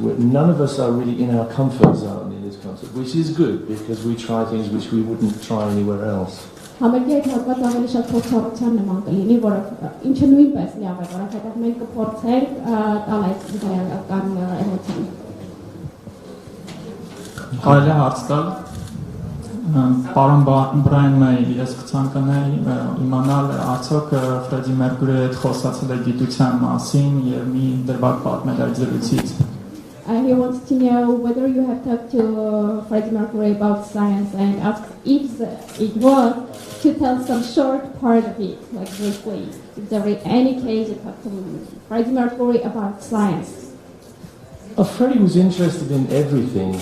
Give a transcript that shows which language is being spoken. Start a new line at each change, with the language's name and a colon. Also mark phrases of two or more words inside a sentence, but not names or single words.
English: None of us are really in our comfort zone in this concert, which is good because we try things which we wouldn't try anywhere else.
Armenian: Պարոն Բրայանը ես կցանկանայի իմանալ արդյոք Ֆրեդի Մերկուրիի հետ խոսացել է գիտության մասին եւ մի դրվագ պատմել այդ զրույցից.
English: He wants to know whether you have talked to Freddie Mercury about science and asked if it was to tell some short part of it, like briefly. If there is any case you talked to Freddie Mercury about science. Freddie was interested in everything.